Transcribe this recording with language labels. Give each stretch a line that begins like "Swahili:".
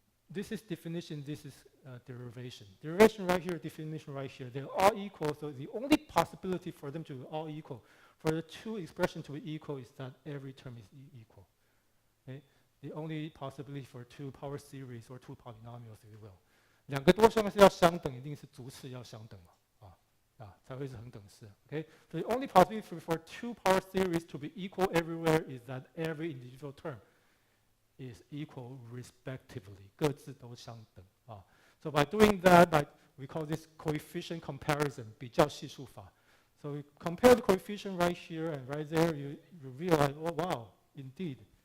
English: This is definition, this is derivation. Derivation right here, definition right here. They're all equal, so the only possibility for them to be all equal, for the two expressions to be equal, is that every term is equal. Okay? The only possibility for two power series or two polynomials, if you will.
Chinese: 两个多项是要相等，一定是逐次要相等嘛，才会是恒等式。
English: Okay? So the only possibility for two power series to be equal everywhere is that every individual term is equal respectively.
Chinese: 各自都相等。
English: So by doing that, we call this coefficient comparison, 比较系数法. So we compare the coefficient right here and right there, you realize, oh wow, indeed.